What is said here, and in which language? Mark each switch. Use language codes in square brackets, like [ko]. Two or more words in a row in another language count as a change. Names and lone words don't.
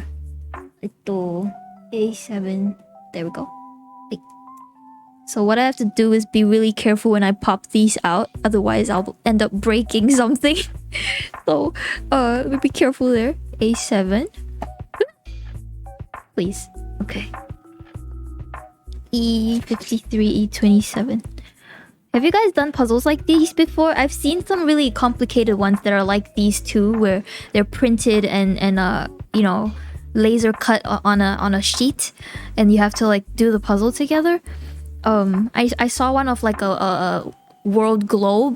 [en] Ito A7. There we go. So what I have to do is be really careful when I pop these out, otherwise I'll end up breaking something. So let me be careful there. A7. Please. Okay. E53, E27. Have you guys done puzzles like these before? I've seen some really complicated ones that are like these two, where they're printed and you know, laser cut on a sheet, and you have to like do the puzzle together. I saw one of like a world globe.